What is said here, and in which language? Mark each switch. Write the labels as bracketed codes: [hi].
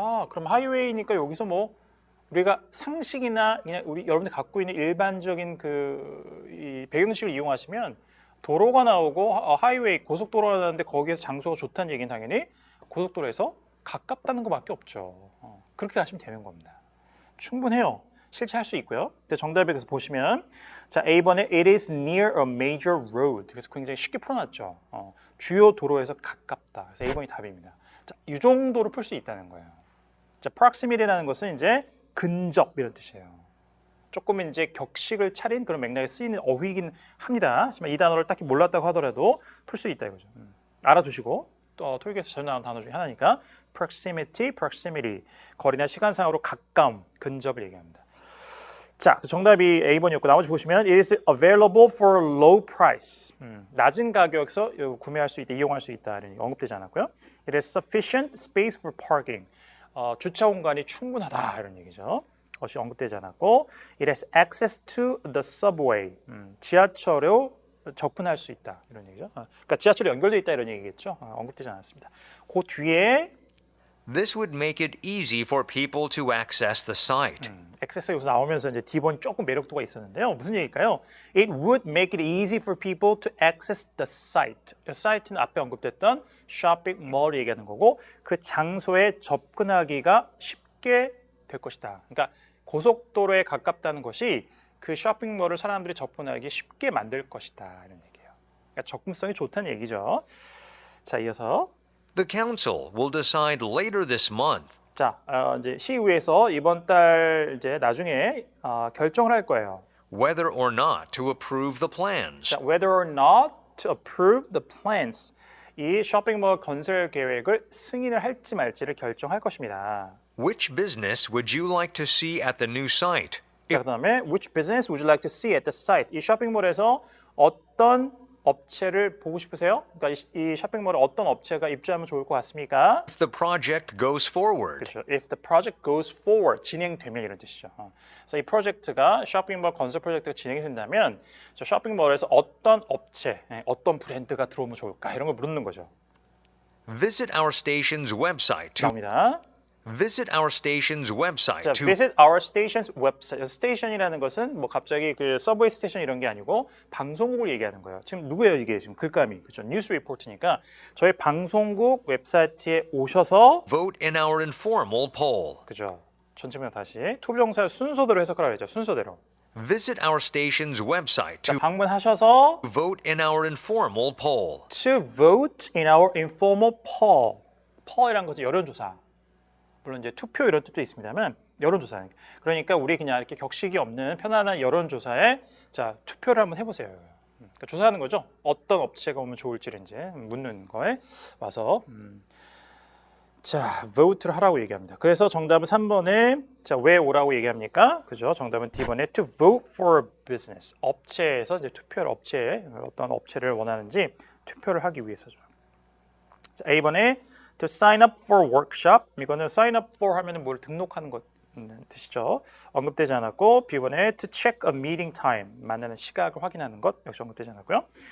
[ko] 그럼 하이웨이니까 여기서 뭐 우리가 상식이나 그냥 여러분들 갖고 있는 일반적인 이 배경식을 이용하시면 도로가 나오고 하이웨이 고속도로가 나오는데 거기에서 장소가 좋다는 얘기는 당연히 고속도로에서 가깝다는 것밖에 없죠. 그렇게 가시면 되는 겁니다. 충분해요. 실제 할 수 있고요. 근데 정답에 그래서 보시면 자, A번에 [en] it is near a major road. [ko] 그래서 굉장히 쉽게 풀어놨죠. 주요 도로에서 가깝다. 그래서 A번이 답입니다. 자, 이 정도로 풀 수 있다는 거예요. 자, proximity라는 것은 이제 근접 이런 뜻이에요. 조금 이제 격식을 차린 그런 맥락에 쓰이는 어휘이긴 합니다. 하지만 이 단어를 딱히 몰랐다고 하더라도 풀 수 있다 이거죠. 알아두시고 또 토익에서 자주 나오는 단어 중에 하나니까 proximity 거리나 시간상으로 가까움, 근접을 얘기합니다. 자, 정답이 A번이었고 나머지 보시면 [en] it is available for low price. [ko] 낮은 가격에서 구매할 수 있다, 이용할 수 있다 이런 언급되지 않았고요. [en] It is sufficient space for parking. [ko] 주차 공간이 충분하다 이런 얘기죠. 것이 언급되지 않았고 [en] it has access to the subway. [ko] 지하철로 접근할 수 있다 이런 얘기죠. 그러니까 지하철이 연결되어 있다 이런 얘기겠죠. 언급되지 않았습니다. 그 뒤에 [en] This would make it easy for people to access the site. [ko] 액세스 여기서 나오면서 이제 D번이 조금 매력도가 있었는데요. 무슨 얘기일까요? [en] It would make it easy for people to access the site. [ko] 사이트는 앞에 언급됐던 쇼핑몰을 얘기하는 거고 그 장소에 접근하기가 쉽게 될 것이다. 그러니까 고속도로에 가깝다는 것이 그 쇼핑몰을 사람들이 접근하기 쉽게 만들 것이다 이런 얘기예요. 그러니까 접근성이 좋다는 얘기죠. 자, 이어서 [en] The council will decide later this month [ko] 자, 이제 시의회에서 이번 달 이제 나중에 결정을 할 거예요. [en] whether or not to approve the plans. 자, whether or not to approve the plans. [ko] 이 쇼핑몰 건설 계획을 승인을 할지 말지를 결정할 것입니다. [en] Which business would you like to see at the new site? [ko] 자, 그다음에 [en] which business would you like to see at the site? [ko] 이 쇼핑몰에서 어떤 업체를 보고 싶으세요? 그러니까 이 쇼핑몰에 어떤 업체가 입주하면 좋을 것 같습니까? [en] If the project goes forward. [ko] 그렇죠. [en] If the project goes forward, [ko] 진행되면 이런 뜻이죠. 그래서 이 프로젝트가 쇼핑몰 건설 프로젝트가 진행이 된다면 저 쇼핑몰에서 어떤 업체, 어떤 브랜드가 들어오면 좋을까 이런 걸 묻는 거죠. [en] Visit our station's website to [ko] 나옵니다. [en] visit our station's website 자, to visit our station's website. [ko] 스테이션이라는 것은 뭐 갑자기 그 서브웨이 스테이션 이런 게 아니고 방송국을 얘기하는 거예요. 지금 누구예요 이게 지금 글감이 그렇죠? 뉴스 리포트니까 저희 방송국 웹사이트에 오셔서 [en] vote in our informal poll. [ko] 그죠? 전체명 다시 투부정사 순서대로 해석하라 그랬죠. 순서대로. [en] Visit our station's website 자, to [ko] 방문하셔서 [en] vote in our informal poll. to vote in our informal poll. [ko] poll이란 것은 여론조사. 물론 이제 투표 이런 뜻도 있습니다만 여론조사. 그러니까 우리 그냥 이렇게 격식이 없는 편안한 여론조사에 자 투표를 한번 해보세요. 그러니까 조사하는 거죠. 어떤 업체가 오면 좋을지를 이제 묻는 거에 와서 자 vote를 하라고 얘기합니다. 그래서 정답은 3번에 자 왜 오라고 얘기합니까? 그죠? 정답은 D번에 [en] to vote for a business. [ko] 업체에서 이제 투표를 업체에 어떤 업체를 원하는지 투표를 하기 위해서죠. 자, A번에 [en] to sign up for workshop. [ko] 이거는 sign up for 하면은 뭘 등록하는 것 뜻이죠. 언급되지 않았고 B번에 [en] to check a meeting time. [ko] 만나는 시각을 확인하는 것 역시 언급되지 않았고요.